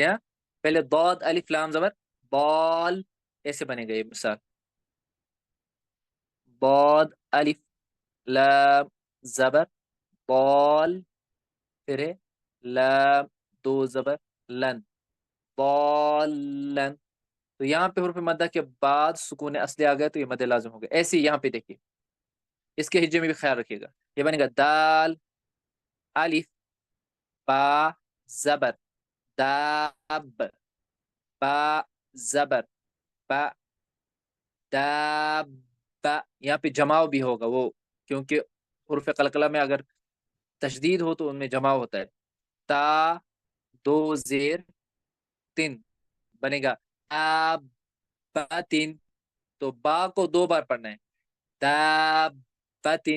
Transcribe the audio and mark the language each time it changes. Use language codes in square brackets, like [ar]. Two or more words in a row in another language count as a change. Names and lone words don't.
[ur] ہاں، پہلے ضاد الف لام زبر، ضال، ایسے بنے گا یہ مثال: ضاد الف لام زبر، ضال، پھر ہے لام، دو زبر، لن، ضالن. تو یہاں پہ حروف مدہ کے بعد سکون اصلی آ گیا تو یہ مد لازم ہو گیا. ایسے ہی یہاں پہ دیکھیے، اس کے ہجے میں بھی خیال رکھیے گا. یہ بنے گا دال، الف، با، زبر، داب، با، زبر، با، داب. یہاں پہ جماؤ بھی ہوگا وہ، کیونکہ حروف قلقلہ میں اگر تشدید ہو تو ان میں جماؤ ہوتا ہے. تا، دو زیر، تین، بنے گا تین. تو با کو دو بار پڑھنا ہے: دابتن.